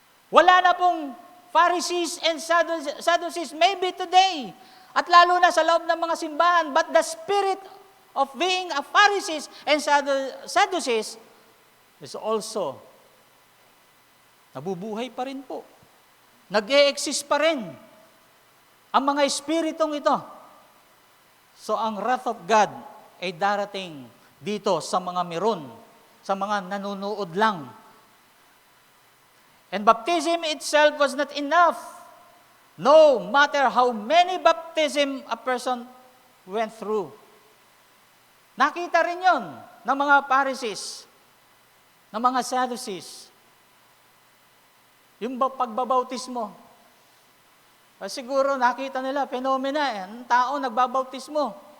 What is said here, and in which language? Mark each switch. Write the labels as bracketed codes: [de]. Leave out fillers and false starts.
[tl] Wala na pong Pharisees and Sadducees, [en] maybe today. [tl] At lalo na sa loob ng mga simbahan. [en] But the spirit of being a Pharisees and Sadducees is also [tl] nabubuhay pa rin po. Nag-e-exist pa rin ang mga espiritong ito. So ang [en] wrath of God [tl] ay darating dito sa mga meron, sa mga nanunood lang. [en] And baptism itself was not enough. No matter how many baptism a person went through. [tl] Nakita rin yon ng mga Pharisees, ng mga Sadducees. Yung pagbabautismo. Siguro nakita nila, phenomena ang tao nagbabautismo.